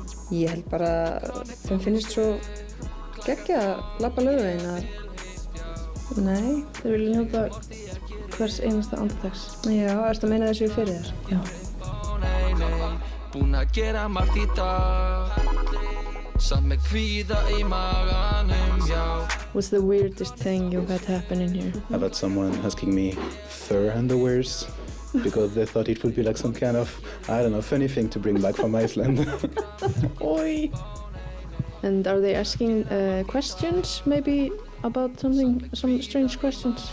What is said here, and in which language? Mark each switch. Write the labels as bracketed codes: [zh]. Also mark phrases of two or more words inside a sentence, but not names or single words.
[is] Ég held bara þeim finnst svo geggjað að labba Laugaveginn að nei, þeir vilja njóta hvers einasta andartaks. Já, ertu að meina þessu fyrir þér? Já. Búin að gera margt í dag samt með kvíða í maganum, já. [en] What's the weirdest thing you've had happen in here? I've had someone asking me fur underwears because they thought it would be like some kind of, I don't know, funny thing to bring back from Iceland. Oi! And are they asking questions maybe about something, some strange questions?